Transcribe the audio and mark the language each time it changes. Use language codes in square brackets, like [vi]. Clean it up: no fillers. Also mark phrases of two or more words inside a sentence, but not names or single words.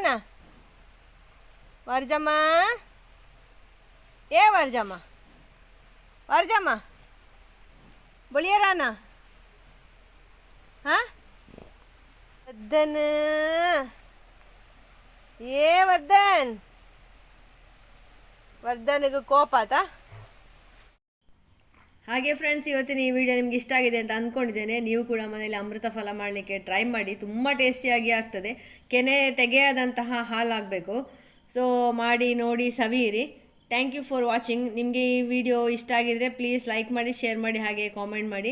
[tcy] ವಾರ್ಜಮ್ಮ, ಏ ವಾರ್ಜಮ್ಮ, ವಾರ್ಜಮ್ಮ ಬೊಳಿಯರಾನ. [kn] ಹಾಂ ವರ್ಧನ್, ಏ ವರ್ಧನ್, ವರ್ಧನ್ಗೆ ಕೋಪ ಆತಾ. ಹಾಗೆ ಫ್ರೆಂಡ್ಸ್, ಇವತ್ತಿನ ಈ ವಿಡಿಯೋ ನಿಮ್ಗೆ ಇಷ್ಟ ಆಗಿದೆ ಅಂತ ಅಂದ್ಕೊಂಡಿದ್ದೇನೆ. ನೀವು ಕೂಡ ಮನೆಯಲ್ಲಿ ಅಮೃತ ಫಲ ಮಾಡಲಿಕ್ಕೆ ಟ್ರೈ ಮಾಡಿ, ತುಂಬ ಟೇಸ್ಟಿಯಾಗಿ ಆಗ್ತದೆ. ಕೆನೆ ತೆಗೆಯದಂತಹ ಹಾಲಾಗಬೇಕು. ಸೊ ಮಾಡಿ ನೋಡಿ ಸವಿಯಿರಿ. [en] Thank you for watching. [kn] ನಿಮಗೆ ಈ ವಿಡಿಯೋ ಇಷ್ಟ ಆಗಿದರೆ ಪ್ಲೀಸ್ ಲೈಕ್ ಮಾಡಿ, ಶೇರ್ ಮಾಡಿ, ಹಾಗೆ ಕಾಮೆಂಟ್ ಮಾಡಿ.